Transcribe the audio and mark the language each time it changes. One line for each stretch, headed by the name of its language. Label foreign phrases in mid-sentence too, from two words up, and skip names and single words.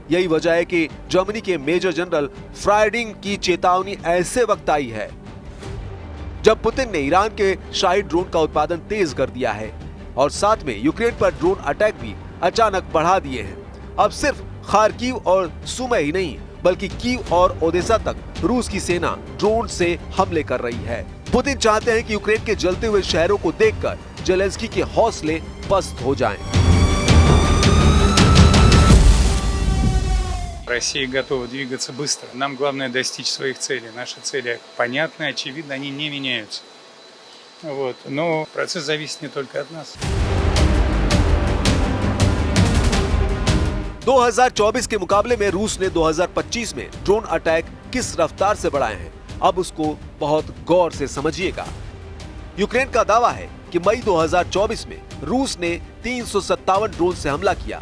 Hindi: यही वजह है कि जर्मनी के मेजर जनरल फ्राइडिंग की चेतावनी ऐसे वक्त आई है जब पुतिन ने ईरान के शाही ड्रोन का उत्पादन तेज कर दिया है और साथ में यूक्रेन पर
English: drone attack
Hindi: भी अचानक बढ़ा दिए हैं। अब सिर्फ खार्किव और सुमे ही नहीं बल्कि कीव और ओदेसा तक रूस की सेना ड्रोन से हमले कर रही है। पुतिन चाहते हैं कि यूक्रेन के जलते हुए शहरों को देखकर जेलेंस्की के हौसले पस्त हो जाएं।
Russian: Россия готова двигаться быстро. Нам главное достичь своих целей. Наши цели понятны, очевидно, они не меняются. Вот. Но процесс зависит не только от нас.
Hindi: 2024 के मुकाबले में रूस ने 2025 में
English: drone attack
Hindi: किस रफ्तार से बढ़ाए हैं, अब उसको बहुत गौर से समझिएगा। यूक्रेन का दावा है कि मई 2024 में रूस ने 357 ड्रोन से हमला किया।